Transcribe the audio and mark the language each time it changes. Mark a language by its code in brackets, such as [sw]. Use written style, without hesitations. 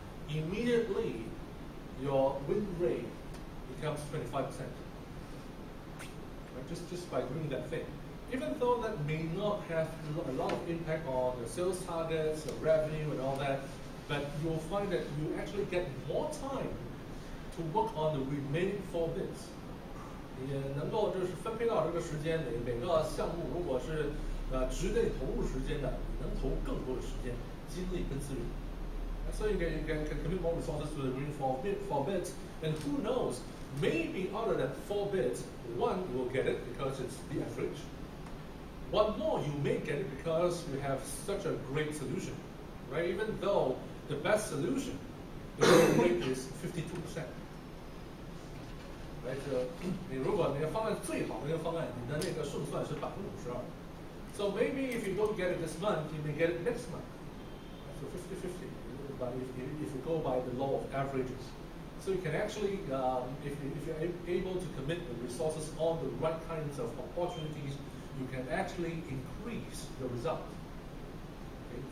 [en] Immediately, your win rate becomes 25%. Right? Just by doing that thing. Even though that may not have a lot of impact on your sales targets, your revenue, and all that, but you'll find that you actually get more time to work on the remaining 4 bids. [zh] 也能够就是分配到这个时间，每个项目如果是值得你投入时间的，你能投更多的时间、精力跟资源。 [en] So you can commit more resources to the remaining 4 bids, and who knows, maybe other than 4 bids, one will get it because it's the average. One more, you may get it because you have such a great solution, right? Even though the best solution, the win rate is 52%. Right? [zh] 你如果你的方案最好的那个方案，你的那个胜算是52%。 [en] So maybe if you don't get it this month, you may get it next month. So 50-50. But if you go by the law of averages, so you can actually, if you're able to commit the resources on the right kinds of opportunities, you can actually increase the result. Okay?